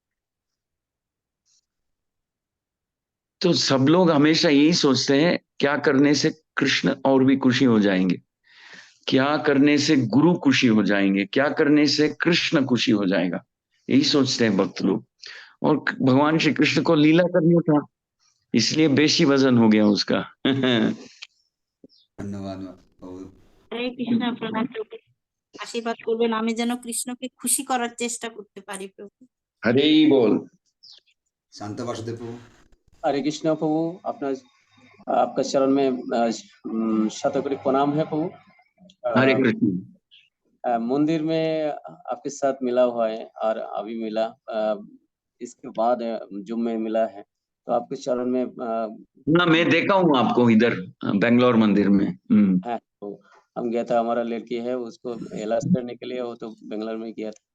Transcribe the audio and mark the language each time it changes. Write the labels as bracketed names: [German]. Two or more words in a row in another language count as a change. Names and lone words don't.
[Hindi] तो सब लोग हमेशा यही सोचते हैं क्या करने से कृष्ण और भी खुशी हो जाएंगे, क्या करने से गुरु खुशी हो जाएंगे, क्या करने से कृष्ण खुशी हो जाएगा, यही सोचते हैं भक्त लोग। और भगवान श्री कृष्ण को लीला करना था, इसलिए बेशी वजन हो गया उसका। [Bangla] ধন্যবাদ বাবু। হরে কৃষ্ণ, প্রণাম প্রভু। আশীর্বাদ করবেন আমি যেন কৃষ্ণকে খুশি করার চেষ্টা করতে পারি প্রভু। [Hindi] हरे बोल। [Bangla] শান্ত বাসুদেব প্রভু। [Hindi] हरे कृष्ण प्रभु, आपका चरण में शतकोटि प्रणाम है प्रभु। हरे कृष्ण। मंदिर में आपके साथ मिला हुआ है और अभी मिला, इसके बाद जुम में मिला है, तो आपके चरण में ना, मैं देखा हूँ आपको इधर बेंगलोर मंदिर में। है। तो हम गया था, हमारा लड़की है उसको इलाज करने के लिए, वो तो बेंगलोर में गया था।